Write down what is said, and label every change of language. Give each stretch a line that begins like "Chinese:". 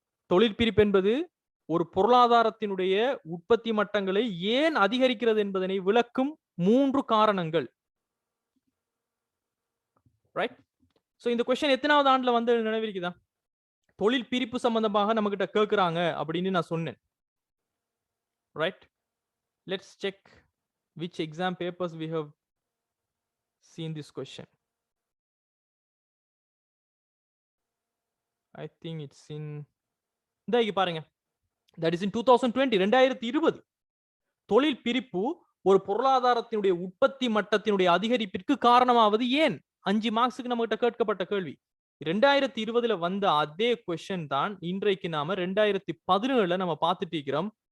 Tamil: தொழில் பிரிப்பு என்பது ஒரு பொருளாதாரத்தினுடைய உற்பத்தி மட்டங்களை ஏன் அதிகரிக்கிறது என்பதனை விளக்கும் 3 காரணங்கள். ரைட்? சோ இந்த क्वेश्चन எத்தனாவது ஆண்டுல வந்து நினைவிருக்குதா? தொழில் பிரிப்பு சம்பந்தமாக நம்ம கிட்ட கேக்குறாங்க அப்படின்னு நான் சொன்னேன். Right?
English: Let's check which exam papers we have seen this question. I think it's in
Tamil: இங்க பாருங்க.
English: That is in 2020, 2020.
Tamil: தொழில் பிரிப்பு ஒரு பொருளாதாரத்தினுடைய உற்பத்தி மட்டத்தினுடைய அதிகரிப்பிற்கு காரணமாவது ஏன்? 5 மார்க்ஸ்க்கு நம்ம கிட்ட கேட்கப்பட்ட கேள்வி. 2020ல வந்த அதே क्वेश्चन தான் இன்றைக்கு நாம 2017ல நம்ம பார்த்துட்டு இருக்கிறோம்.